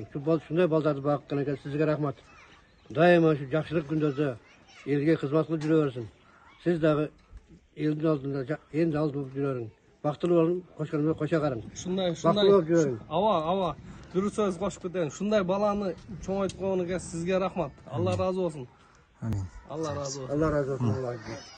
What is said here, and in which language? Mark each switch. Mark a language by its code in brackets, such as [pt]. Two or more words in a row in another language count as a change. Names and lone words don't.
[ky] Ушундай балдарды баккан экен, сизге рахмат. Дайыма ушу жакшылык күндөрдө элге кызмат кылып жүрө берсин. Сиз дагы элдин алдында эң жалгыз болуп жүрө бериң. Бактылуу болуң, кошконыма коша карың. Ушундай Бактылуу болуп жүрө бериң. Ава, дұрыс сөз кошуп кетейин. Ушундай баланы чоңойтуп койгонуңузга сизге рахмат. Алла разы болсун. Амин. Алла разы болсун. Алла разы болсун.